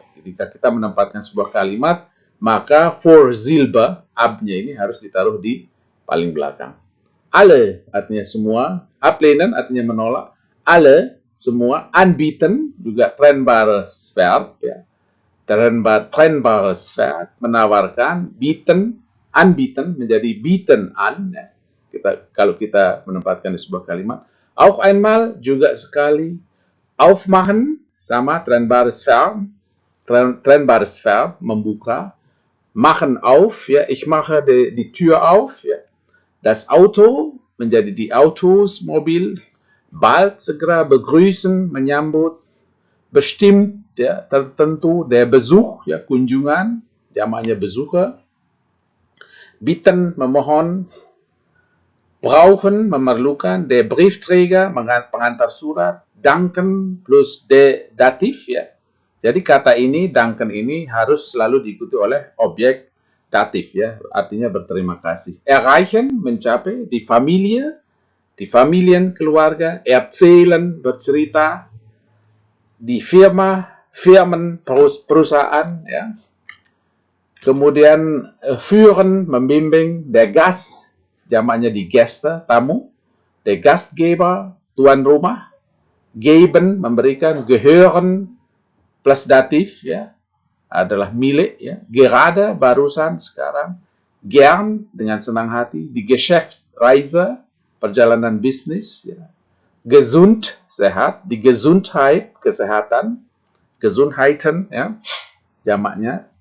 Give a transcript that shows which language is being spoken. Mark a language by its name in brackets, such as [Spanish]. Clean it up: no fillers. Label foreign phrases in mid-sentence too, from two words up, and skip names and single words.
[Indonesian] Jika kita menempatkan sebuah kalimat, maka Vorsilbe, ab-nya ini harus ditaruh di paling belakang. Alle artinya semua, ablehnen artinya menolak, alle semua, anbieten juga [German] trennbares Verb, [Indonesian] ya. [German] Trennbares Verb, menawarkan, bieten, anbieten menjadi bieten an, [Indonesian] ya. Kalau kita menempatkan di sebuah kalimat. [German] Auch einmal, [Indonesian] juga sekali. [German] Aufmachen, sama, trennbares Verb, membuka. Machen auf, ya, ich mache die Tür auf, ya. Das Auto menjadi die Autos, Mobil. [Indonesian] Bald, segera, begrüßen, menyambut. [German] Bestimmt, [Indonesian] ya, tertentu. [German] Der Besuch, [Indonesian] ya, kunjungan, jamaknya Besucher. Bitten, memohon. Brauchen, memerlukan. [German] Der Briefträger, [Indonesian] pengantar surat. [German] Danken plus Dativ, [Indonesian] ya. Jadi kata ini, danken ini harus selalu diikuti oleh objek datif ya, artinya berterima kasih. Erreichen, mencapai, di Familie, di Familienkeluarga, erzählen, bercerita, di Firma, Firmen, perusahaan ya. Kemudian führen, membimbing, [German] der Gast, [Indonesian] jamaknya di Gäste, tamu, der Gastgeber, tuan rumah, geben, memberikan, gehören, plus datif ya, adalah milik ya, gerade, barusan, sekarang, gern, dengan senang hati, di Geschäftsreise, perjalanan bisnis ya, gesund, sehat, di Gesundheit, kesehatan, Gesundheiten ya, jamaknya.